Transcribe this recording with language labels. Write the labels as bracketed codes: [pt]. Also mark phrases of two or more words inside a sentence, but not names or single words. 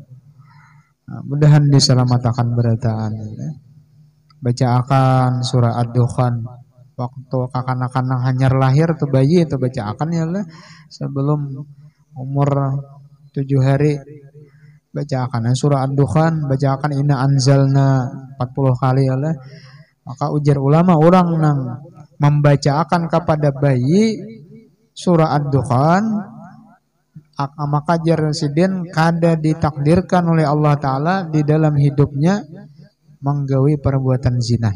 [bjn] Nah, mudahan diselamatkan berataan ya. Baca akan surah Ad-Dukhan waktu kanak-kanak hanyar lahir tuh bayi itu baca akan ya lah sebelum umur 7 hari baca akan surah Ad-Dukhan, baca akan [ar] إنا أنزلنا [bjn] 40 kali ya lah. Maka ujar ulama orang yang membaca akan kepada bayi surah Ad-Dukhan maka jasidin kada ditakdirkan oleh Allah Ta'ala di dalam hidupnya menggawi perbuatan zina.